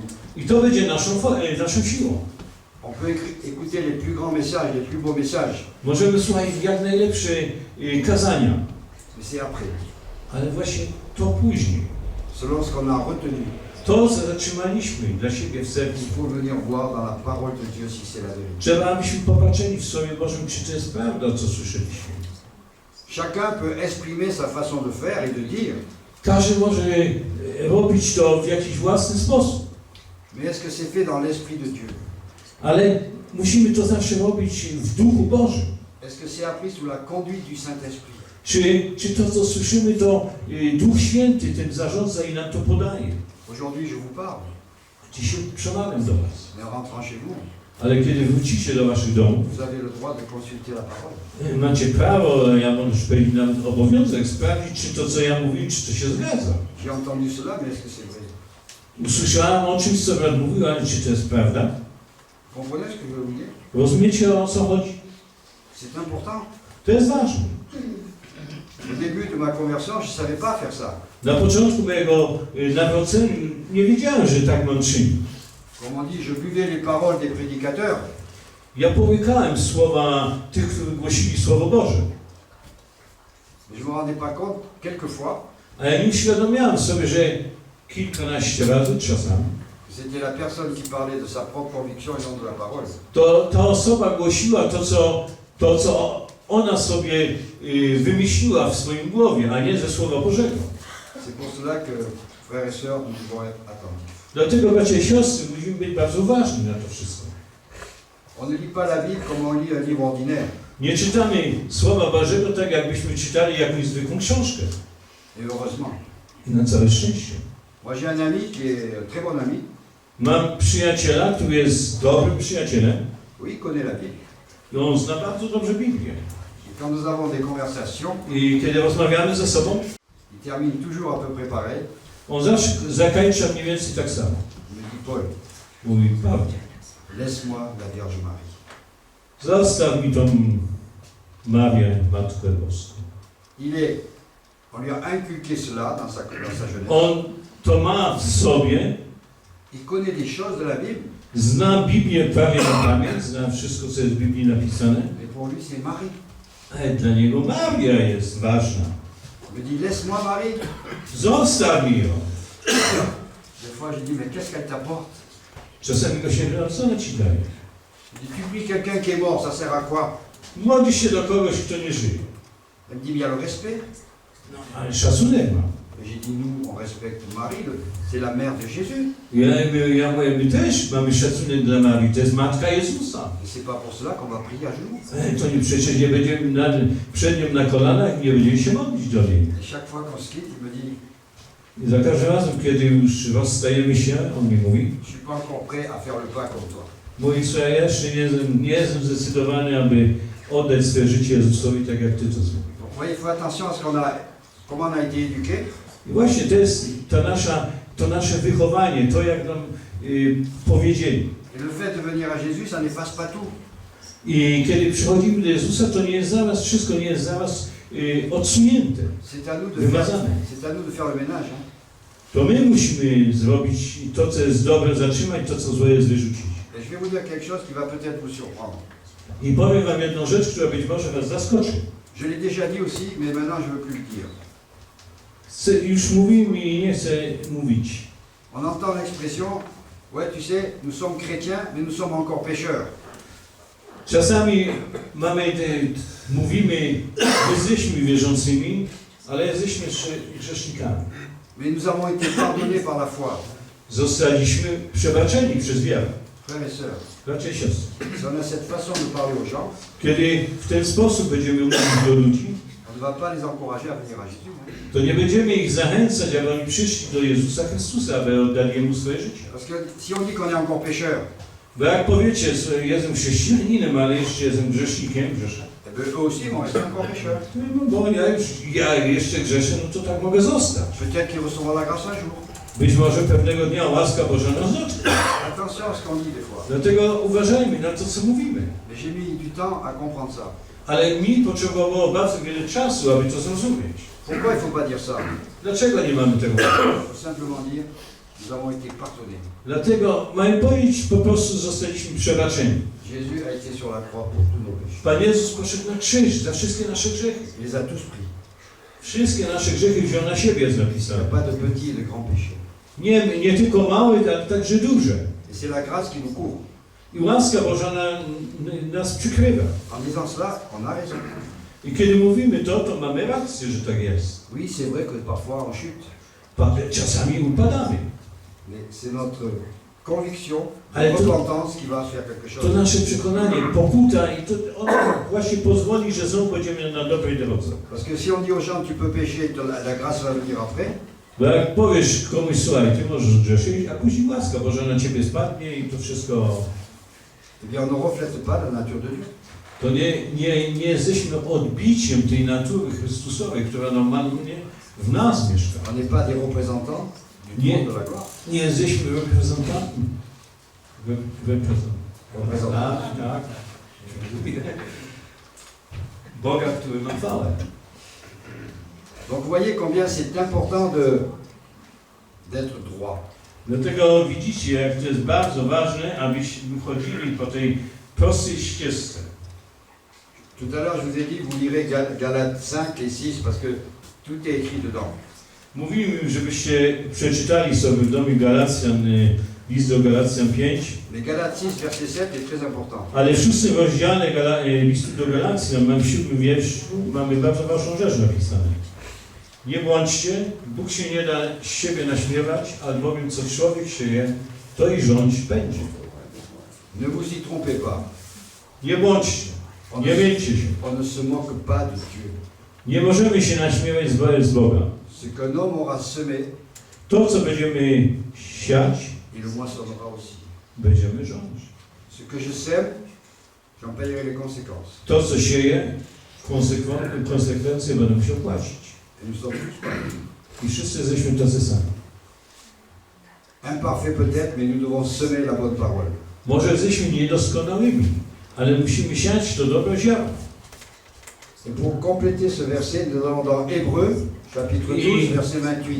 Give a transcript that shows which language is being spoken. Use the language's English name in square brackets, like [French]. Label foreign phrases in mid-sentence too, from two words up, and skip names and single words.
[Polish] I to będzie naszą siłą. [French] On peut écouter les plus grands messages, les plus beaux messages, [Polish] Możemy słuchać jak najlepsze kazania, [French] mais c'est après. [Polish] ale właśnie to później. [French] Selon ce qu'on a retenu, [Polish] To, co zatrzymaliśmy dla siebie w sercu, [French] il faut venir voir dans la parole de Dieu si c'est la vérité. [Polish] trzeba, abyśmy popatrzyli w Słowie Bożym, czy to jest prawda, co słyszeliśmy. [French] Chacun peut exprimer sa façon de faire et de dire, [Polish] Każdy może robić to w jakiś własny sposób, [French] mais est-ce que c'est fait dans l'Esprit de Dieu? [Polish] ale musimy to zawsze robić w Duchu Bożym. [French] Est-ce que c'est appris sous la conduite du Saint-Esprit? [Polish] Czy to, co słyszymy, to Duch Święty tym zarządza i nam to podaje? [French] Aujourd'hui, je vous parle, [Polish] Dzisiaj przemawiam do Was. [French] mais en rentrant chez vous, [Polish] Ale kiedy wrócicie do Waszych domów, [French] vous avez le droit de consulter la parole. [Polish] macie prawo, ja może powiedzieć nawet obowiązek sprawdzić, czy to, co ja mówię, czy to się zgadza. [French] J'ai entendu cela, mais est-ce que c'est vrai? [Polish] Usłyszałem o czymś, co brat mówił, ale czy to jest prawda? [French] Comprenez ce que je veux vous dire? [Polish] Rozumiecie, o co chodzi? [French] C'est important. [Polish] To jest ważne. [French] Au début de ma conversion, je ne savais pas faire ça. [Polish] Na początku mojego nawrócenia nie wiedziałem, że tak mam czynić. [French] Comme on dit, je buvais les paroles des prédicateurs, [Polish] Ja połykałem słowa tych, którzy głosili Słowo Boże. [French] mais je ne me rendais pas compte, quelquefois, [Polish] A ja nie uświadomiałem sobie, że kilkanaście razy czasami [French] que c'était la personne qui parlait de sa propre conviction et non de la parole. [Polish] to ta osoba głosiła to, co ona sobie wymyśliła w swoim głowie, a nie ze Słowa Bożego. [French] C'est pour cela que, frères et sœurs, nous devons être attentifs. [Polish] Dlatego, bracia i siostry, musimy być bardzo uważni na to wszystko. [French] On ne lit pas la Bible comme on lit un livre ordinaire. [Polish] Nie czytamy Słowa Bożego tak, jakbyśmy czytali jakąś zwykłą książkę. [French] Et heureusement. [Polish] I na całe szczęście. [French] Moi, j'ai un ami qui est un très bon ami. [Polish] Mam przyjaciela, który jest dobrym przyjacielem [French] Oui, il connaît la Bible. [Polish] i on zna bardzo dobrze Biblię. [French] Et quand nous avons des conversations, [Polish] I kiedy rozmawiamy ze sobą, [French] il termine toujours à peu près pareil. [Polish] on zawsze zakończa mniej więcej tak samo. [French] Il me dit, Paul, [Polish] Mówi, Paweł, [French] laisse-moi la Vierge Marie. [Polish] zostaw mi tą Marię, Matkę Boską. [French] On lui a inculqué cela dans sa jeunesse. [Polish] On to ma w sobie, [French] Il connaît des choses de la Bible, [Polish] zna Biblię prawie na pamięć, zna wszystko, co jest w Biblii napisane, [French] mais pour lui, c'est Marie. [Polish] ale dla niego Maria jest ważna. [French] Il me dit, laisse-moi Marie. [Polish] Zostaw mi ją. [French] Des fois, je dis, mais qu'est-ce qu'elle t'apporte? [Polish] Czasami go się pyta, co ona ci daje? [French] Je dis, tu pries quelqu'un qui est mort, ça sert à quoi? [Polish] Modlisz się do kogoś, kto nie żyje. [French] Elle me dit, mais il y a le respect. [Polish] Ale szacunek ma. [French] Et j'ai dit, nous, on respecte Marie, c'est la mère de Jésus. [Polish] Ja mówię, my też mamy szacunek dla Marii, to jest Matka Jezusa. [French] Et c'est pas pour cela qu'on va prier à genoux. [Polish] To nie, przecież nie będziemy przed nią na kolanach i nie będziemy się modlić do niej. [French] Et chaque fois qu'on se quitte, il me dit, [Polish] I za każdym razem, kiedy już rozstajemy się, on mi mówi, [French] je suis pas encore prêt à faire le pas comme toi. [Polish] mówi, co ja jeszcze nie jestem zdecydowany, aby oddać swoje życie Jezusowi, tak jak Ty to zrobił. [French] Donc, vous voyez, il faut attention à ce comment on a été éduqué. [Polish] I właśnie to jest to nasze wychowanie, to jak nam powiedzieli. [French] Et le fait de venir à Jésus, ça n'efface pas tout. [Polish] I kiedy przychodzimy do Jezusa, to nie jest zaraz, wszystko nie jest zaraz odsunięte, [French] C'est à nous de [Polish] wymazane. [French] faire le ménage. Hein. [Polish] To my musimy zrobić to, co jest dobre, zatrzymać, to, co złe jest wyrzucić. [French] Et je vais vous dire quelque chose qui va peut-être vous surprendre. [Polish] I powiem Wam jedną rzecz, która być może Was zaskoczy. [French] Je l'ai déjà dit aussi, mais maintenant je ne veux plus le dire. [Polish] Już mówiłem i nie chcę mówić. [French] On entend l'expression Ouais, tu sais, nous sommes chrétiens, mais nous sommes encore pécheurs. [Polish] Czasami mówimy, jesteśmy wierzącymi, ale jesteśmy grzesznikami. [French] Mais nous avons été pardonnés par la foi. [Polish] Zostaliśmy przebaczeni przez wiarę. [French] Frères et sœurs, [Polish] Bracia i siostry. [French] si on a cette façon de parler aux gens, [Polish] Kiedy w ten sposób będziemy mówić do ludzi, [French] on ne va pas les encourager à venir à Jésus. Hein. [Polish] to nie będziemy ich zachęcać, aby oni przyszli do Jezusa Chrystusa, aby oddali Jemu swoje życie. [French] Parce que si on dit qu'on est encore pécheur, [Polish] Bo jak powiecie, że jestem chrześcijaninem, ale jeszcze jestem grzesznikiem, grzeszę. [French] eh bien, eux aussi vont rester encore pécheurs. [Polish] No bo ja jeszcze grzeszę, no to tak mogę zostać. [French] Peut-être qu'ils recevront la grâce un jour. [Polish] Być może pewnego dnia łaska Boża nas dotknie. [French] Attention à ce qu'on dit des fois. [Polish] Dlatego uważajmy na to, co mówimy. [French] Mais j'ai mis du temps à comprendre ça. [Polish] Ale mi potrzebowało bardzo wiele czasu, aby to zrozumieć. [French] Pourquoi il ne faut pas dire ça? [Polish] Dlaczego nie mamy tego? [French] Il faut simplement dire, nous avons été pardonnés. [Polish] Dlatego mamy powiedzieć, po prostu zostaliśmy przebaczeni. [French] Jésus a été sur la croix pour tous nos péchés. [Polish] Pan Jezus poszedł na krzyż za wszystkie nasze grzechy. [French] Il les a tous pris. [Polish] Wszystkie nasze grzechy wziął na siebie, jest [French] Il n'y [Polish] napisane. [French] a pas de petits et de grands péchés. [Polish] Nie tylko małe, ale także duże. [French] Et c'est la grâce qui nous couvre. [Polish] I łaska Boża nas przykrywa. [French] En disant cela, on a raison. [Polish] I kiedy mówimy to mamy rację, że tak jest. [French] Oui, c'est vrai que parfois on chute. [Polish] Czasami upadamy. [French] Mais c'est notre conviction, [Polish] Ale [French] notre [Polish] to- [French] repentance qui va faire quelque [Polish] To [French] chose. [Polish] nasze przekonanie, pokuta i to ono właśnie pozwoli, że znowu będziemy na dobrej drodze. [French] Parce que si on dit aux gens tu peux pécher, la grâce va venir après, [Polish] Bo jak powiesz komuś, słuchaj, ty możesz grzeszyć, a później łaska Boża na ciebie spadnie i to wszystko, [French] eh bien on ne reflète pas la nature de Dieu. [Polish] to nie jesteśmy odbiciem tej natury Chrystusowej, która normalnie w nas mieszka. [French] On n'est pas des représentants du [Polish] Nie. [French] trône de la gloire. [Polish] Nie jesteśmy reprezentantami. Reprezentantami. Tak. Boga, który ma chwałę. [French] Donc vous voyez combien c'est important d'être droit. [Polish] Dlatego widzicie, jak to jest bardzo ważne, abyśmy chodzili po tej prostej ścieżce. [French] Tout à l'heure, je vous ai dit, vous lirez Galates 5 et 6 parce que tout est écrit dedans. [Polish] Mówiłem, żebyście przeczytali sobie w domu Galacjan, list do Galacjan 5, [French] Mais Galates 6, verset 7 est très important. [Polish] ale w 6 rozdziale listu do Galacjan, w 7 wierszu, mamy bardzo ważną rzecz napisane. Nie bądźcie, Bóg się nie da z siebie naśmiewać, albowiem co człowiek sieje, to i rządź będzie. [French] Ne vous y trompez pas. [Polish] Nie bądźcie, nie miejcie się. [French] On ne se moque pas de Dieu. [Polish] Nie możemy się naśmiewać z Boga. [French] Ce qu'un homme aura semé, [Polish] To, co będziemy siać, [French] il le moissonnera aussi. [Polish] będziemy rządzić. [French] Ce que je sème, j'en payerai les conséquences. [Polish] To, co sieje, konsekwencje będą się płacić. [French] Et nous sommes tous pareils. [Polish] I wszyscy jesteśmy tacy sami. [French] Imparfaits peut-être, mais nous devons semer la bonne parole. [Polish] Może jesteśmy niedoskonałymi, ale musimy siać to dobre ziarno. [French] Et pour compléter ce verset, nous allons dans Hébreux, chapitre 12, verset 28.